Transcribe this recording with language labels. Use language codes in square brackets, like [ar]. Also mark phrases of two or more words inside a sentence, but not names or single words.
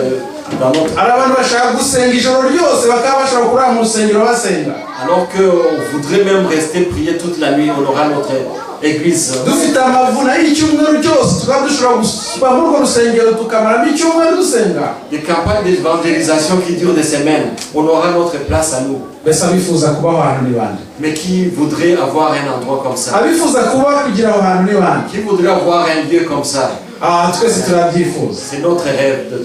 [rw] hari abantu bashaka gusenga ijoro ryose bakaba bashobora kurara mu rusengero basenga. [fr] Alors qu'on voudrait même rester prier toute la nuit, on aura notre église. [rw] Dufite amavuna y'icyumweru cyose tukaba dushobora gusuba muri urwo rusengero tukamaramo icyumweru dusenga. [fr] Des campagnes d'évangélisation qui durent des semaines, on aura notre place à nous. [rw] Mbese abifuza kuba aho hantu ni bande? [fr] Mais qui voudrait avoir un endroit comme ça? [rw] Abifuza kuba kugira aho hantu ni bande? [fr] Qui voudrait avoir un lieu comme ça? [rw] Twese turabyifuza. [fr] C'est notre rêve de